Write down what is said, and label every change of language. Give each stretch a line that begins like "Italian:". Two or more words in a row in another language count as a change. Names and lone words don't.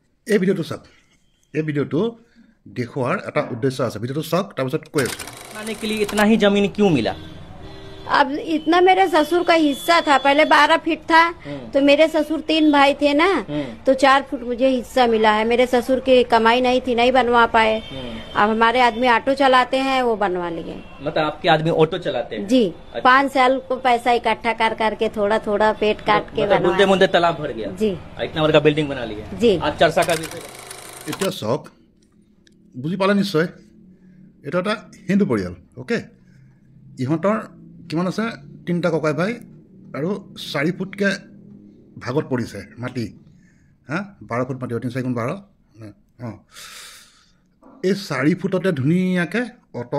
Assamese: এই ভিডিঅ'টো চাওক এই ভিডিঅ'টো দেখুৱাৰ এটা উদ্দেশ্য আছে ভিডিঅ'টো চাওক তাৰপিছত কৈ আছো
Hindi: खाने के लिए इतना ही जमीन क्यों मिला अब इतना मेरे ससुर का हिस्सा था पहले 12 फीट था तो मेरे ससुर 3 भाई थे ना तो 4 फुट मुझे हिस्सा मिला है मेरे ससुर की कमाई नहीं थी नहीं बनवा पाए अब हमारे आदमी ऑटो चलाते हैं वो बनवा लिए मतलब आपके आदमी ऑटो चलाते हैं जी 5 साल को पैसा इकट्ठा कर करके थोड़ा थोड़ा पेट काट के मतलब मुद्दे मुद्दे तालाब भर गया जी इतना बड़ा बिल्डिंग बना लिया जी आज चर्चा का विषय
Assamese: এতিয়া চাওক বুজি পালে নিশ্চয় এটা এটা হিন্দু পৰিয়াল অ'কে ইহঁতৰ কিমান আছে 3টা ককাই ভাই আৰু 4 ফুটকৈ ভাগত পৰিছে মাটি হা 12 ফুট মাটি 3 4 12 অঁ এই 4 ফুটতে ধুনীয়াকৈ অটো